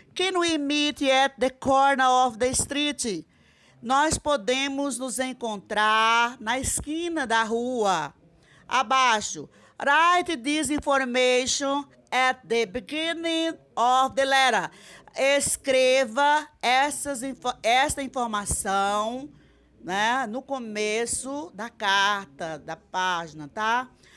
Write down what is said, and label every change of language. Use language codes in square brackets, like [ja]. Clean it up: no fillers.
[en] Can we meet at the corner of the street? [pt] Nós podemos nos encontrar na esquina da rua. Abaixo. [en] Write this information at the beginning of the letter. [pt] Escreva esta informação, né, no começo da carta, da página, tá?